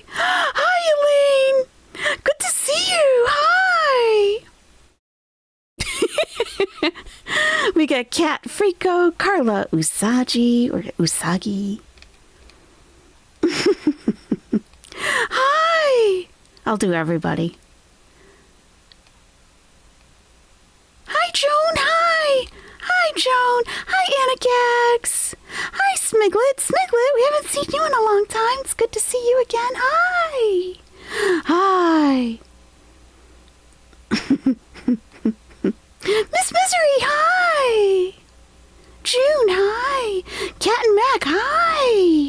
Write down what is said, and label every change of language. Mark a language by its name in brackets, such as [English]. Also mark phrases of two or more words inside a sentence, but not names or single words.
[English] Hi, Elaine. Good to see you. Hi. We got Kat Frico, Carla Usagi, or Usagi. Hi. I'll do everybody. Hi, Joan. Hi. Hi, Joan. Hi, Anna Gags. Hi, Smiglet. Smiglet, we haven't seen you in a long time. It's good to see you again. Hi. Hi. Miss Misery, hi. June, hi. Cat and Mac, hi.